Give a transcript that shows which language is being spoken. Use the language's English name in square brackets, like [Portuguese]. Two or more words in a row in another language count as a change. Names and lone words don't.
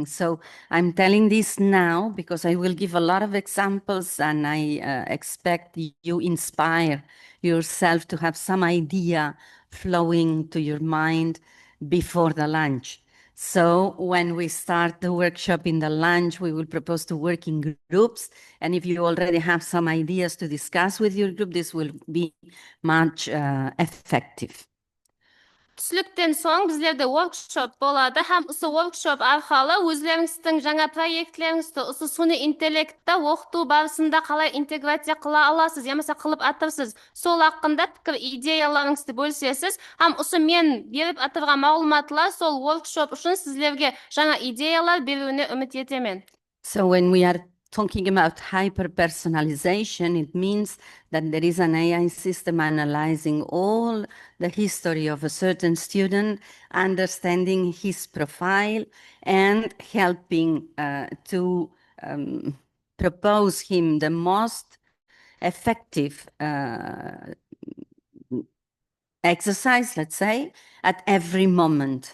[English] So I'm telling this now because I will give a lot of examples, and I expect you inspire yourself to have some idea flowing to your mind before the lunch. So when we start the workshop in the lunch, we will propose to work in groups. And if you already have some ideas to discuss with your group, this will be much effective. [Kara-Kalpak] Түсліктен соң біздерде workshop болады, һәм осы workshop арқылы өзлеріңіздің жаңа проектлеріңізді осы суни интеллектті оқыту барысында қалай интеграция қыла аласыз, ямаса қылып атырсыз, сол хақында пікір идеяларыңызды бөлісесіз. Һәм осы мен беріп атырған мағлұматлар сол workshop үшін сіздерге жаңа идеялар беруіне үміт етемін. [English] So when we are talking about hyper-personalization, it means that there is an AI system analyzing all the history of a certain student, understanding his profile, and helping to propose him the most effective exercise, let's say, at every moment.